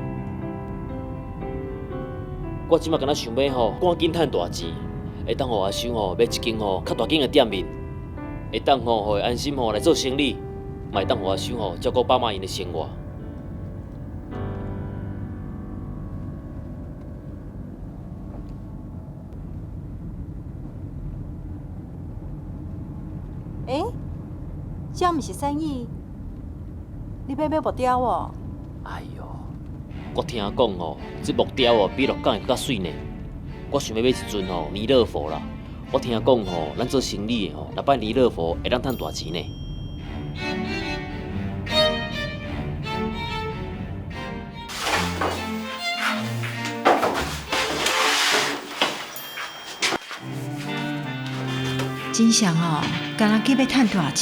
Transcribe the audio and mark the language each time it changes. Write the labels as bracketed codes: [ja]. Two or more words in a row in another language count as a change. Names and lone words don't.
[nan] 我即摆敢若想要吼，赶紧趁大钱，会当互阿修吼买一间吼较大间的店面，会当吼互伊安心吼来做生意，嘛会当互阿修吼照顾爸妈因的生活。这毋是生意，你要木雕哦？哎哟，我听讲哦，这木雕哦比鹿港会较水呢。我想要买一尊哦弥勒佛啦。我听讲哦，咱做生意的哦，若拜弥勒佛会当赚大钱呢。真像哦，敢若计要趁大钱。